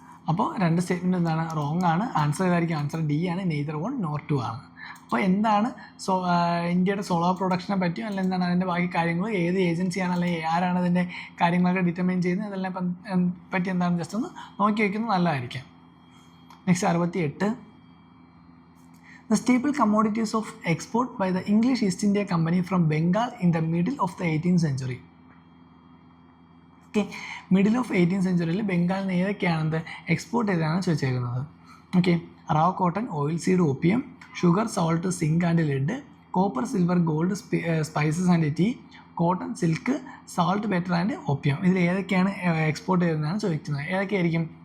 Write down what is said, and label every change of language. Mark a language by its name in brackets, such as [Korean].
[Malayalam] അപ്പോൾ രണ്ട് സ്റ്റേറ്റ്മെൻറ്റ് എന്താണ് റോങ് ആണ്. ആൻസർ ഏതായിരിക്കും? ആൻസർ ഡി ആണ്, നെയ്തർ വൺ നോർ ടു ആണ്. അപ്പോൾ എന്താണ് ഇന്ത്യയുടെ സോളാർ പ്രൊഡക്ഷനെ പറ്റിയും അല്ലെങ്കിൽ എന്താണ് അതിൻ്റെ ബാക്കി കാര്യങ്ങൾ, ഏത് ഏജൻസിയാണ് അല്ലെങ്കിൽ ആരാണ് അതിൻ്റെ കാര്യങ്ങളൊക്കെ ഡിറ്റർമൈൻ ചെയ്യുന്നത്, അതെല്ലാം പറ്റി എന്താണ് ജസ്റ്റ് ഒന്ന് നോക്കി വയ്ക്കുന്നത് നല്ലതായിരിക്കും. [English] Next 68. The staple commodities of export by the English East India Company from Bengal in the middle of the 18th century. [Malayalam] Okay, middle of 18th സെഞ്ച്വറിയിൽ ബംഗാളിൽ നിന്ന് ഏതൊക്കെയാണെന്ന് എക്സ്പോർട്ട് ചെയ്താണ് ചോദിച്ചേക്കുന്നത്. [English] Okay, raw cotton, oil seed, opium, sugar, salt, zinc and lead, copper, silver, gold, spices and tea, cotton, silk, saltpetre and opium. [Malayalam] ഇതിൽ ഏതൊക്കെയാണ് export ചെയ്തതെന്നാണ് ചോദിക്കുന്നത്. ഏതൊക്കെയായിരിക്കും?